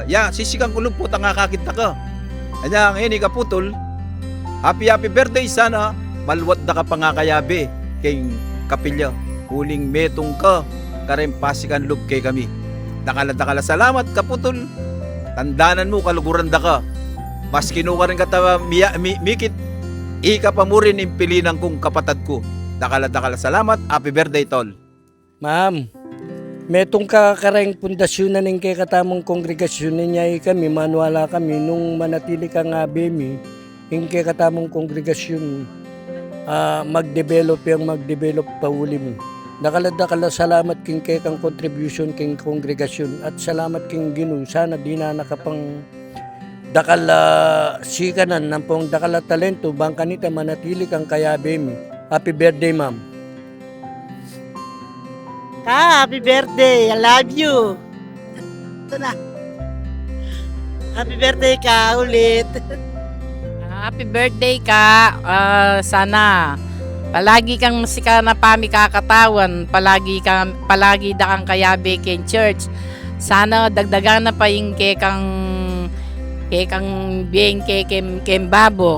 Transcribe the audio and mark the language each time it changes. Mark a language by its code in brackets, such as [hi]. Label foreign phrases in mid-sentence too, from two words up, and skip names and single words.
[pam] Ya, sisikang kulong potang kakakita ka. Anya, ngayon ikaputol, [en] happy birthday [pam] sana, malwat da ka pangakayabi kay kapilya. Uling metong ka, karempasikan loob kay kami. Dakala salamat kaputol. Tandanan mo kaluguran da ka. Mas kinuha rin kata mikit. Ika pa mo rin impilinan kong kapatad ko. Dakala salamat. [en] Happy birthday, Tol. Ma'am, [pam] metong kakareng pundasyon na ning kay katamong kongregasyon niya kami, manuwala kami nung manatili ka nga bemi, yung kay katamong kongregasyon mag-develop pa uli mo. Dakala salamat king kay kang contribution king kongregasyon at salamat king Ginoo. Sana di na nakapang dakala sikanan ng pong dakala talento bang kanita manatili kang kayabe mi. [en] Happy birthday, ma'am. Happy birthday. I love you. [tl] Ito na. [en] Happy birthday [tl] ka ulit. [en] Happy birthday ka. [pam] Sana palagi kang masika na pamikakatawan, palagi da kang kayabe kay church. Sana dagdagan na pa yung kekang biyeng kay babo.